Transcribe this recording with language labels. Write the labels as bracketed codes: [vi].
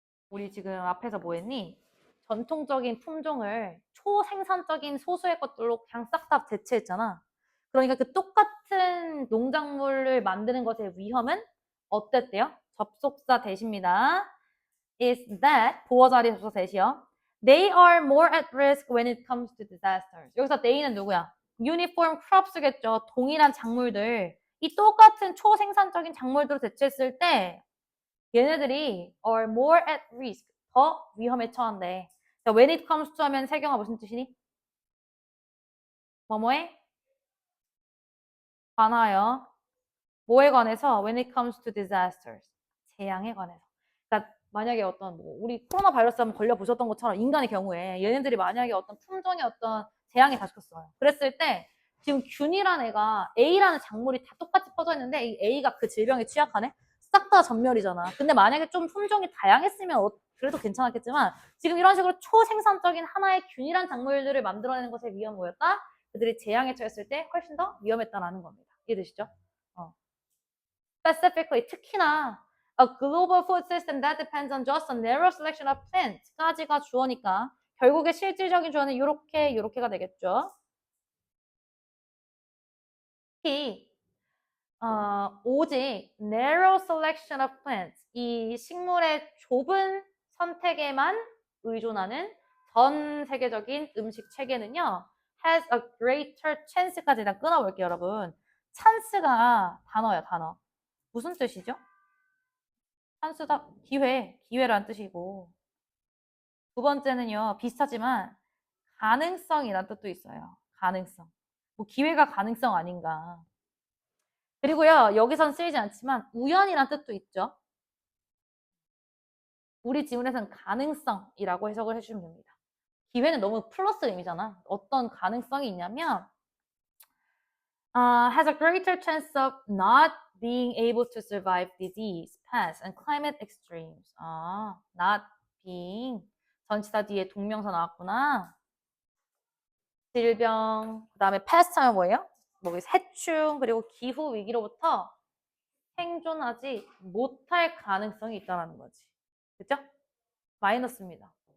[ko] 우리 지금 앞에서 뭐 했니? 전통적인 품종을 초생산적인 소수의 것들로 그냥 싹 다 대체했잖아. 그러니까 그 똑같은 농작물을 만드는 것의 위험은 어땠대요? 접속사 대시입니다. [en] is that [ko] 보어 자리 접속사 대시요. [en] They are more at risk when it comes to disasters. [ko] 여기서 they는 누구야? [en] Uniform crops겠죠. [ko] 동일한 작물들. 이 똑같은 초생산적인 작물들을 대체했을 때 얘네들이 [en] are more at risk. [ko] 더 위험에 처한대. 자, [en] when it comes to [ko] 하면 세경아 무슨 뜻이니? 뭐뭐에? 관하여. 뭐에 관해서? [en] When it comes to disasters. [ko] 재앙에 관해서. 그러니까 만약에 어떤 우리 코로나 바이러스 한번 걸려보셨던 것처럼 인간의 경우에 얘네들이 만약에 어떤 품종의 어떤 재앙에 다쳤어요. 그랬을 때 지금 균이라는 애가 A라는 작물이 다 똑같이 퍼져 있는데 이 A가 그 질병에 취약하네? 싹 다 전멸이잖아. 근데 만약에 좀 품종이 다양했으면 그래도 괜찮았겠지만 지금 이런 식으로 초생산적인 하나의 균일한 작물들을 만들어내는 것의 위험이 뭐였다? 그들이 재앙에 처했을 때 훨씬 더 위험했다라는 겁니다. 이해되시죠? [en] Specifically, [ko] 특히나 [en] a global food system that depends on just a narrow selection of plants까지가 [ko] 주어니까 결국에 실질적인 주어는 요렇게가 되겠죠. 특히 오직 [en] narrow selection of plants [ko] 이 식물의 좁은 선택에만 의존하는 전 세계적인 음식 체계는요 [en] has a greater chance [ko] 까지 일단 끊어볼게요 여러분. 찬스가 단어야 단어. 무슨 뜻이죠? 찬스다 기회란 뜻이고 두 번째는요 비슷하지만 가능성이란 뜻도 있어요. 가능성. 뭐 기회가 가능성 아닌가. 그리고요 여기선 쓰이지 않지만 우연이란 뜻도 있죠. 우리 지문에서는 가능성이라고 해석을 해주시면 됩니다. 기회는 너무 플러스 의미잖아. 어떤 가능성이 있냐면 [en] has a greater chance of not being able to survive disease, pest, and climate extremes. not being [ko] 전치사 뒤에 동명사 나왔구나. 질병, 그 다음에 pest 하면 뭐예요? 뭐 해충, 그리고 기후 위기로부터 생존하지 못할 가능성이 있다는 거지. 그죠? 마이너스입니다.